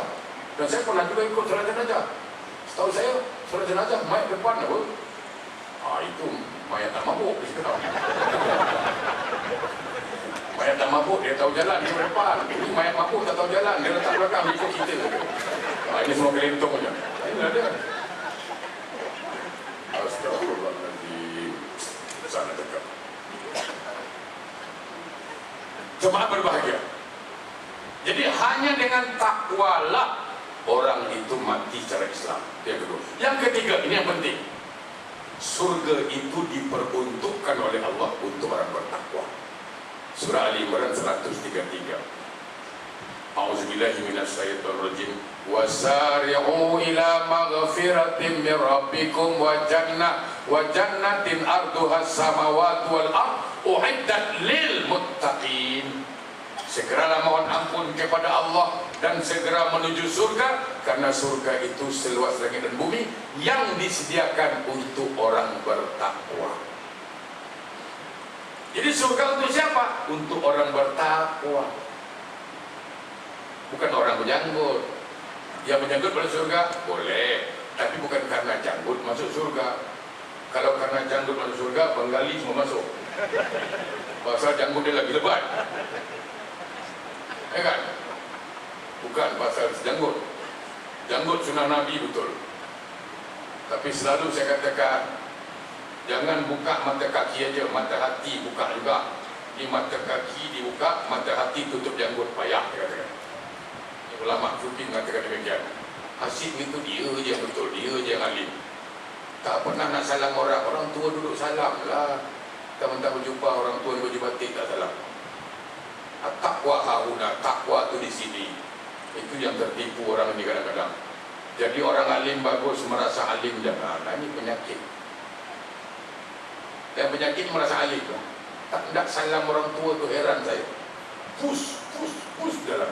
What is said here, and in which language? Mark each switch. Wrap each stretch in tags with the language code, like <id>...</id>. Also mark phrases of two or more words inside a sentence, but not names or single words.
<ms>Dan saya pernah juga ikut solat jenazah. Setahu saya, solat jenazah, mayat depan apa? Itu mayat tak mabuk. Mayat tak mabuk, dia tahu jalan di depan. Ini mayat mabuk tak tahu jalan, dia letak belakang, ikut kita. Ini semua kelentong saja. Ini ada. Astagfirullahaladzim. Sana dekat. Jemaah berbahagia. Jadi hanya dengan takwalah orang itu mati secara Islam. Yang kedua. Yang ketiga, ini yang penting. Surga itu diperuntukkan oleh Allah untuk orang bertakwa. Surah Ali Imran 133.</ms> <ar>أعوذ بالله من الشيطان الرجيم. وسارعوا إلى مغفرة من ربكم وجنة عرضها السماوات والأرض أعدت للمتقين.</ar> <ms>Segeralah mohon ampun kepada Allah dan segera menuju surga, karena surga itu seluas langit dan bumi yang disediakan untuk orang bertakwa. Jadi surga untuk siapa? Untuk orang bertakwa. Bukan orang berjanggut. Yang berjanggut pada surga boleh, tapi bukan karena janggut masuk surga. Kalau karena janggut masuk surga, Bengali semua masuk. Pasal janggut dia lagi lebat. Ya kan? Bukan pasal janggut. Janggut sunnah Nabi betul. Tapi selalu saya katakan, jangan buka mata kaki aja, mata hati buka juga. Di mata kaki dibuka, mata hati tutup janggut, payah dia katakan. Ulama sufi mengatakan demikian. Asyik itu dia je yang betul, dia je yang alim. Tak pernah nak salam orang, orang tua duduk salam lah. Tak mentah berjumpa orang tua yang baju batik tak salam.</ms> <ar>التقوى هاهنا,</ar> <ms>takwa tu di sini. Itu yang tertipu orang ini kadang-kadang. Jadi orang alim bagus merasa alim, jangan. Nah, ini penyakit. Dan penyakit merasa alim. Tak nak salam orang tua tu, heran saya. Push dalam.</ms>